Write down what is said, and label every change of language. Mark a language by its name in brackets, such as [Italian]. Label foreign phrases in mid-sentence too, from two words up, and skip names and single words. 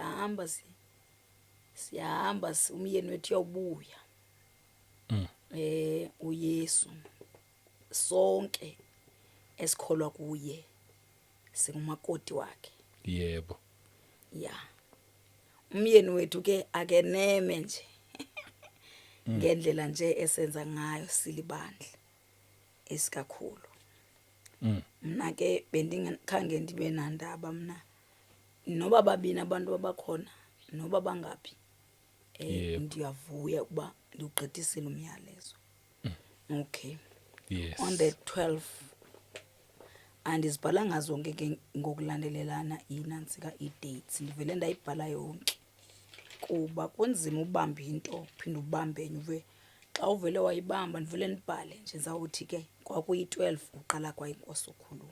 [Xhosa] siyahamba umyeni wethu uyawubuya uYesu sonke esikholwa kuye singumakoti wakhe. Yebo. Ya umyeni wethu ke akeneme nje ngendlela nje esenza ngayo silibandla esikakhulu. Mina ke bendingakhange ndibe nandaba mina noba babini abantu abakhona noba bangaphi ndiyavuya ukuba ndiugqithisile umyalezo. Okay. Yes. [English] On the 12th [Xhosa] andizibhalanga zonke ke ngokulandelelana inantsika i-dates ndivele ndayibhala yonke kuba kunzima ubamba into phinda ubambe enye xa uvele wayibamba ndivele nibhale nje zawuthi ke kwakuyi-12 uqala kwayinkosi ukhuluma